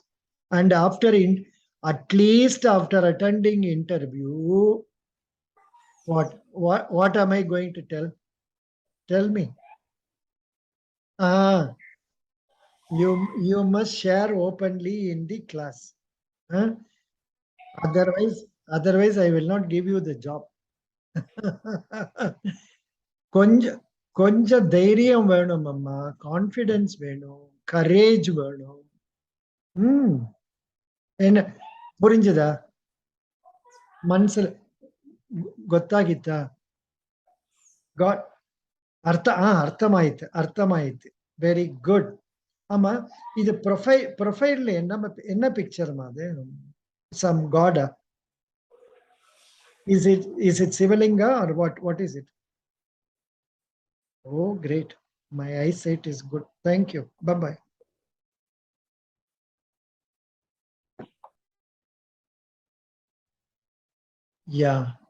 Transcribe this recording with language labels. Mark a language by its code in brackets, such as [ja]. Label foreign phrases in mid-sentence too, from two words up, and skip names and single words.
[en] And at least after attending interview, what am I going to tell? Tell me. You must share openly in the class. Huh? Otherwise I will not give you the job. [ta] கொஞ்ச தைரியம் வேணும் அம்மா, கான்ஃபிடன்ஸ் வேணும், கரேஜ் வேணும். என்ன புரிஞ்சதா? [kn] ಮನಸ್ಸು ಗೊತ್ತಾಗಿತ್ತಾ? ಗಾಟ್ ಅರ್ಥಮಾಯಿತು. [en] very good. [ta] ஆமா, இது ப்ரொஃபைல்ல என்ன பிக்சர்மா அது? [en] some god? Is it Sivalinga or what is it? Oh, great. My eyesight is good. Thank you. Bye-bye. Yeah.